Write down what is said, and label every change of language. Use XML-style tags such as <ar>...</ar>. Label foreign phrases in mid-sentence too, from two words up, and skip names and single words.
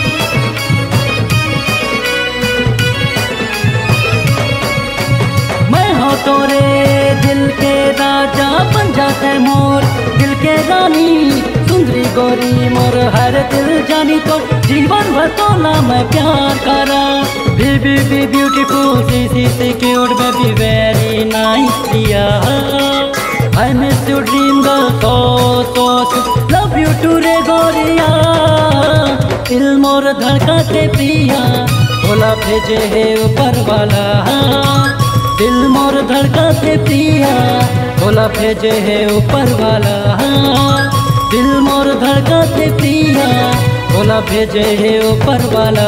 <hne>मैं हो तोरे दिल के राजा, बन जाते मोर दिल के रानी, सुंदरी गोरी मोर हर दिल जानी, तो जीवन भर तोला मैं प्यार करा।</hne> <en>Baby, be beautiful, CC cute, baby, very nice, yeah. I miss you, dream girl, so love you too,</en> <hne>रे गोरिया। दिल मोर धड़कते प्रिया, तोला भेजे है ऊपर वाला। दिल मोर धड़कते प्रिया, तोला भेजे है ऊपर वाला। दिल मोर धड़कते प्रिया, तोला भेजे है ऊपर वाला।</hne>